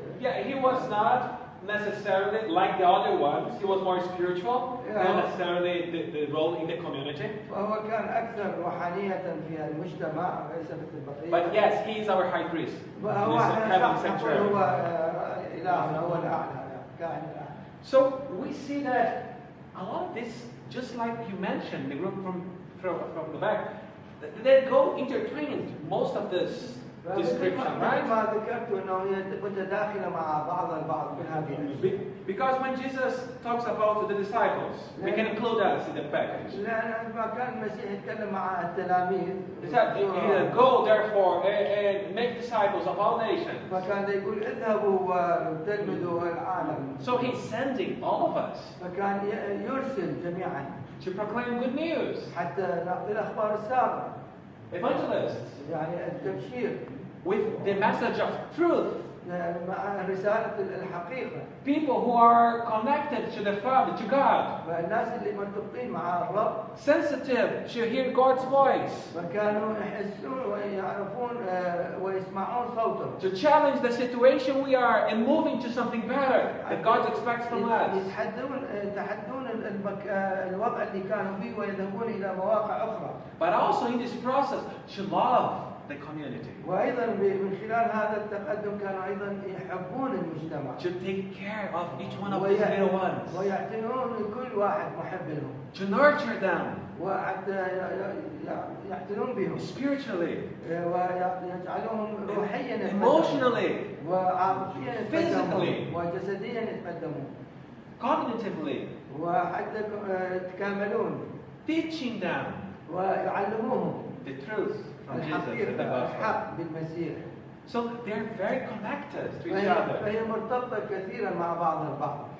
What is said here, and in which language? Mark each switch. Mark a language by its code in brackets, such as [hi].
[en] he was not necessarily like the other ones. He was more spiritual, not necessarily the role in the community. فهو كان أكثر روحانية في المجتمع ليس مثل البقية. But yes, he is our high priest. [ar] هو [en] Heaven sanctuary. [ar] هو إلهنا هو الأعلى. [en] So we see that a lot of this, just like you mentioned, the group from the back, they go intertwined. Most of this description, right? [ar] ما ذكرت أنه هي متداخلة مع بعض البعض بهذه. [en] Because when Jesus talks about the disciples, we can include us in the package. [ar] لأن عندما كان المسيح يتكلم مع التلاميذ. [en] He said, go therefore and make disciples of all nations. [ar] فكان يقول اذهبوا وتلمذوا العالم. [en] So he's sending all of us. [ar] فكان يرسل جميعا. [en] To proclaim good news. [ar] حتى نعطي الأخبار السارة. [en] Evangelists. [ar] يعني التبشير. [en] With the message of truth. [ar] مع رسالة الحقيقة. [en] People who are connected to the Father, to God. [ar] الناس اللي مرتبطين مع الرب. [en] Sensitive to hear God's voice. [ar] فكانوا يحسون ويعرفون ويسمعون صوته. [en] To challenge the situation we are and moving to something better that God expects from us. [ar] يتحدون الوضع اللي كانوا فيه ويذهبون إلى مواقع أخرى. [en] But also in this process to love the community. [ar] وأيضا من خلال هذا التقدم كانوا أيضا يحبون المجتمع. [en] To take care of each one of these little ones. [ar] ويعتنون لكل واحد محب لهم. [en] To nurture them. [ar] وحتى يعتنون بهم. [en] Spiritually. [ar] ويجعلهم روحيا. [en] Emotionally. [ar] وعاطفيا. [en] Physically. [ar] وجسديا يتقدمون. [en] Cognitively. [ar] وحتى يتكاملون. [en] Teaching them. [ar] ويعلموهم. [en] The truth. [ar] الحق بالمسيح. [en] So they're very connected to each other. [ar] فهي مرتبطة كثيرا مع بعض البعض.